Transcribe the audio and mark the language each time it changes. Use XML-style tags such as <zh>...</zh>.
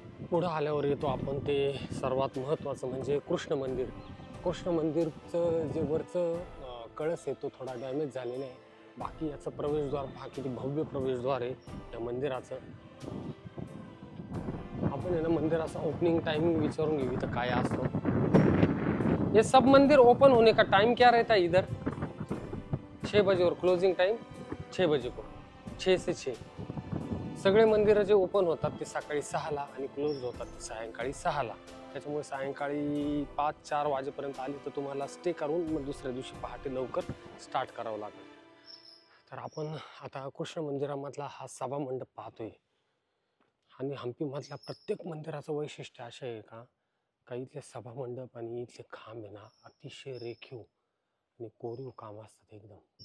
<mr>पुढे आल्यावर येतो आपण ते सर्वात महत्त्वाचं म्हणजे कृष्ण मंदिर. कृष्ण मंदिरचं जे वरचं कळस आहे तो थोडा डॅमेज झालेला आहे. बाकी याचं प्रवेशद्वार पहा किती भव्य प्रवेशद्वार आहे या मंदिराचं. आपण आहे ना मंदिराचा ओपनिंग टाइमिंग विचारून घेऊ इथं काय असतो.</mr> <hi>ये सब मंदिर ओपन होने का टाइम क्या रहता है इधर? 6 बजे और क्लोजिंग टाइम 6 बजे को, 6 से 6.</hi> <mr>सगळे मंदिरं जे ओपन होतात ते सकाळी 6ला आणि क्लोज होतात ते सायंकाळी 6ला. त्याच्यामुळे सायंकाळी 5-4 वाजेपर्यंत आले तर तुम्हाला स्टे करून मग दुसऱ्या दिवशी पहाटे लवकर स्टार्ट करावं लागेल. तर आपण आता कृष्ण मंदिरामधला हा सभा मंडप पाहतोय आणि हम्पीमधल्या प्रत्येक मंदिराचं वैशिष्ट्य असं आहे का इथले सभा मंडप आणि इथले खांब आहे ना अतिशय रेखीव आणि कोरीव काम असतात एकदम.</mr>